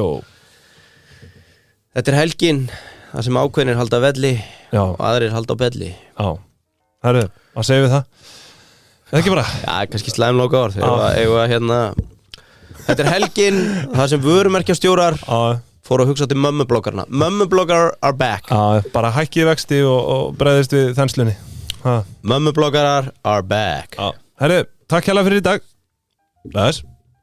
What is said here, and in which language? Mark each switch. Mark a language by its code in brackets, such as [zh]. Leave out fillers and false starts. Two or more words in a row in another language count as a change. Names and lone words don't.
[is] Þetta er helgin, það sem ákveðnir halda velli og aðrir halda á belli. Já. Heyrðu, hvað segir við það? Eða ekki bara? Já, kannski slæmloka orð. Þetta er helgin, það sem vörumerkjastjórar fóru að hugsa til mömmubloggarna. [en] Mömmubloggar are back. [is] Já, bara hækkið vexti og bregðist við þenslunni. [en] Mömmubloggarar are back. [is] Herru, takk hérlega fyrir í dag. Bless.